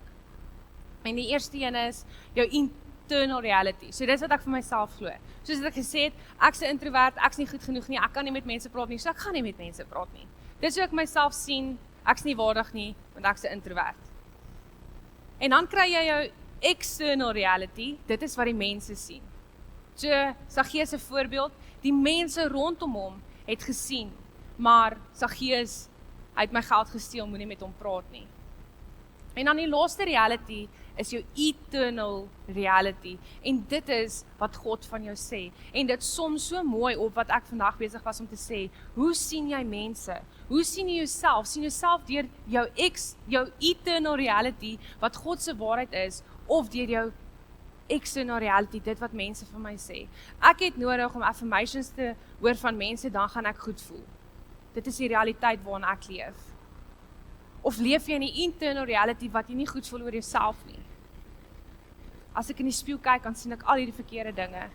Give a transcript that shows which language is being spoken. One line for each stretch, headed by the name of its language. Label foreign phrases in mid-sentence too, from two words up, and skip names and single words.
Afrikaans: En die eerste een is jou
English: internal reality.
Afrikaans: So dis wat ek vir myself glo. Soos ek gesê het, ek's 'n introvert, ek's nie goed genoeg nie, ek kan nie met mense praat nie, so ek gaan nie met mense praat nie. Dis hoe ek myself sien, ek's nie waardig nie, want ek's 'n introvert. En dan kry jy jou
English: external reality,
Afrikaans: dit is wat die mense sien. So, Saggeus se voorbeeld, die mense rondom hom het gesien, maar Saggeus, hy het my geld gesteel, moenie met hom praat nie. En dan die laaste reality is jou
English: eternal reality.
Afrikaans: En dit is wat God van jou sê. En dit som so mooi op wat ek vandag besig was om te sê. Hoe sien jy mense? Hoe sien jy jouself? Sien jouself deur jou
English: eternal reality,
Afrikaans: wat God se waarheid is, of deur jou
English: external reality,
Afrikaans: dit wat mense vir my sê. Ek het nodig om affirmations te hoor van mense, dan gaan ek goed voel. Dit is die realiteit waarin ek leef. Of leef jy in die
English: internal reality
Afrikaans: wat jy nie goed voel oor jouself nie? As ek in die spieël kyk, dan sien ek al hierdie verkeerde dinge.